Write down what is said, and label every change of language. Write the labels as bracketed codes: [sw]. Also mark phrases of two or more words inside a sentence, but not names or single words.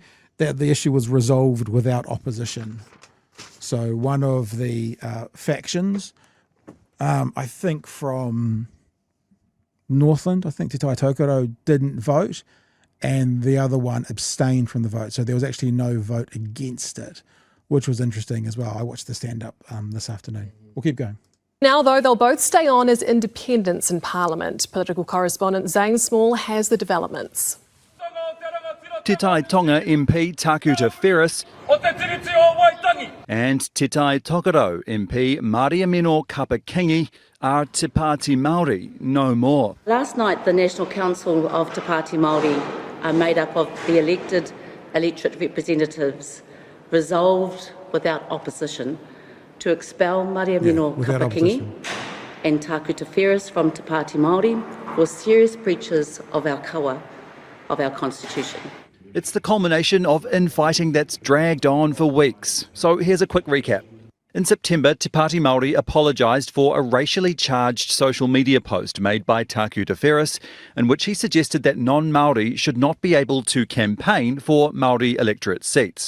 [en] That the issue was resolved without opposition. So one of the factions, I think from Northland, I think Te Tai Tokerau didn't vote, and the other one abstained from the vote. So there was actually no vote against it, which was interesting as well. I watched the stand-up this afternoon. We'll keep going. Now, though, they'll both stay on as independents in Parliament. Political correspondent Zane Small has the developments. Te Tai Tonga MP Tākuta Ferris and Te Tai Tokerau MP Mariameno Kapa-Kingi are Te Pāti Māori no more. Last night, the National Council of Te Pāti Māori, made up of the elected electorate representatives, resolved without opposition to expel Mariameno Kapa-Kingi and Tākuta Ferris from Te Pāti Māori for serious breaches of our kawa, of our constitution. It's the culmination of infighting that's dragged on for weeks. So here's a quick recap. In September, Te Pāti Māori apologised for a racially charged social media post made by Tākuta Ferris, in which he suggested that non-Māori should not be able to campaign for Māori electorate seats.